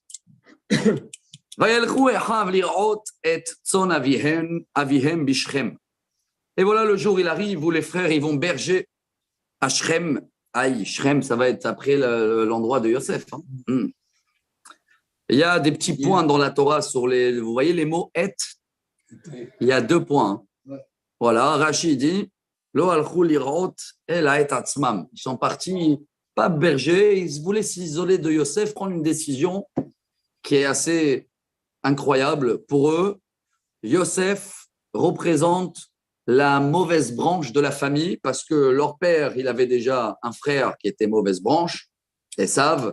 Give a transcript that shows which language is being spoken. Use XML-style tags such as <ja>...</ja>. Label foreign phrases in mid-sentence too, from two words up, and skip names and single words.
<fr>Et voilà, le jour, il arrive où les frères, ils vont berger à Shrem. Aïe, Shrem, ça va être après l'endroit de Yosef. Hein. Il y a des petits points dans la Torah sur les… Vous voyez les mots « et » ? Il y a 2 points. Voilà, Rashi dit «</fr> <he>לא הלכו לרעות אלא את עצמם</he> <fr>» Ils sont partis, pas berger, ils voulaient s'isoler de Yosef, prendre une décision qui est assez incroyable. Pour eux, Yosef représente la mauvaise branche de la famille parce que leur père, il avait déjà un frère qui était mauvaise branche, Esav.</fr>